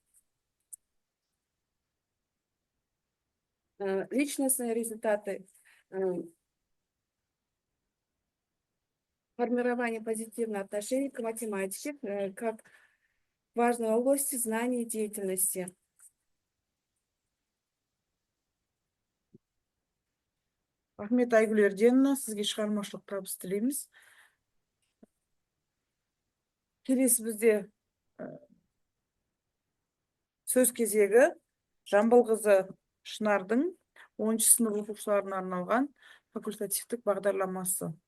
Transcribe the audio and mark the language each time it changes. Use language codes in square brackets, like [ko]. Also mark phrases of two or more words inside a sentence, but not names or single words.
[ru] Личностные результаты. Формирование позитивного отношения к математике как важной области знаний и деятельности. [kk] Рахмет Айгүл Ерденовна, сізге шығармашылық табыс тілейміз. Келесі бізде сөз кезегі Жамбылқызы Шынардың 10 сынып оқушыларына арналған факультативтік бағдарламасы.